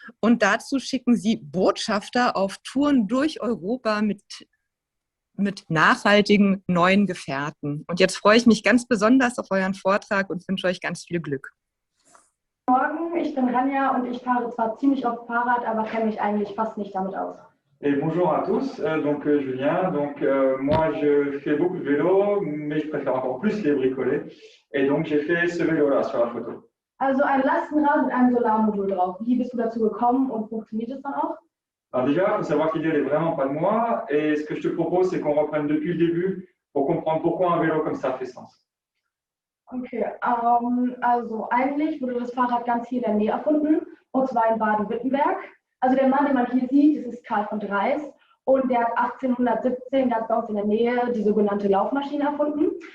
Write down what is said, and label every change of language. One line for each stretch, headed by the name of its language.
German: Und dazu schicken sie Botschafter auf Touren durch Europa mit nachhaltigen neuen Gefährten. Und jetzt freue ich mich ganz besonders auf euren Vortrag und wünsche euch ganz viel Glück. Morgen, ich bin Rania und ich fahre zwar ziemlich oft Fahrrad, aber kenne mich eigentlich fast nicht damit aus.
French: Et bonjour à tous, donc Julien, moi je fais beaucoup de vélo, mais je préfère encore plus les bricoler. Et donc j'ai fait ce vélo-là sur la photo.
German: Also ein Lastenrad mit einem Solarmodul drauf. Wie bist du dazu gekommen und funktioniert es dann auch?
French: Alors déjà, il faut savoir que l'idée n'est vraiment pas de moi. Et ce que je te propose, c'est qu'on reprenne depuis le début pour comprendre pourquoi un vélo comme ça fait sens.
German: Okay, also eigentlich wurde das Fahrrad ganz hier in der Nähe erfunden, und zwar in Baden-Württemberg. Also der Mann, den man hier sieht, das ist Karl von Dreis, und der hat 1817 ganz bei uns in der Nähe die sogenannte Laufmaschine erfunden.